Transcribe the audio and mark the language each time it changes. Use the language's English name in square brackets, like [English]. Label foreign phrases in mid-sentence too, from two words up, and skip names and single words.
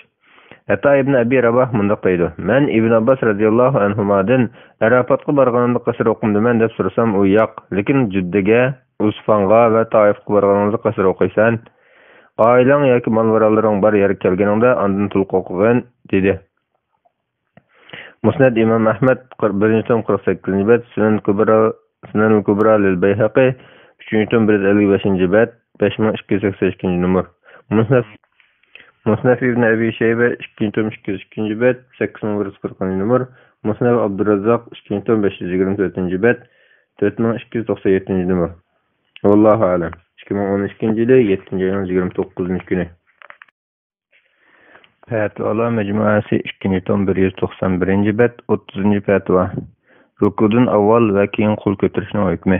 [Uzbek] Hatta Ibn Abi Rabah mundaq deydi: "Men Ibn Abbas [Arabic] رضي الله عنهما [Uzbek] Arafatga borganimda qasr o'qimdiman deb so'rasam, u yo'q, lekin Juddaga, Usfanga va Toifga borganingizda qasr o'qiysan. Oilang yoki mol-varalaring bor yerga kelganingda andan to'liq o'qigin" dedi. Musnad İmam Ahmad 1-tom 48-bet, Sunan al-Kubra lil-Bayhaqi 3-tom 155-bet, 5282 numar. Musnad İbn Abi Shayba 2-tom 202-bet, 8140 numar. Musnad Abdurrazzaq 2-tom 524-bet, 4297 numar. [Arabic] والله أعلم. [Uzbek] 2012-yili 7-ayning 29-kuni. Fatvolar majmuasi 2-tom 191-bet, 30-chi fatvo. Rukudan avval va keyin qo'l ko'tarishning hukmi.